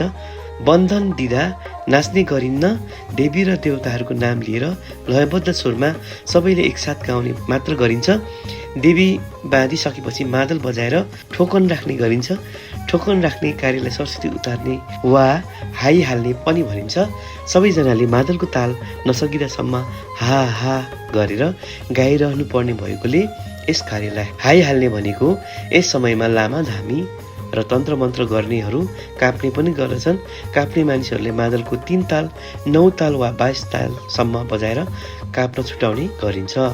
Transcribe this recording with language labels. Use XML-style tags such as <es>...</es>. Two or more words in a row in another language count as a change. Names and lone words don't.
<ne>बन्धन दिँदा नाच्ने गरिन्न। देवी र देवताहरूको नाम लिएर लयबद्ध स्वरमा सबैले एकसाथ गाउने मात्र गरिन्छ। देवी बाँधिसकेपछि मादल बजाएर ठोकन राख्ने गरिन्छ। ठोकन राख्ने कार्यलाई सरस्वती उतार्ने वा हाई हाल्ने पनि भनिन्छ। सबैजनाले मादलको ताल नसकिदासम्म हा हा गरेर गाइरहनु पर्ने भएकोले यस कार्यलाई हाई हाल्ने भनेको। यस समयमा लामा, धामी र तन्त्र मन्त्र गर्नेहरू काप्ने पनि गर्दछन्। काप्ने मानिसहरूले मादलको 3 ताल, 9 ताल वा 22 तालसम्म बजाएर काप्न छुटाउने गरिन्छ।</ne>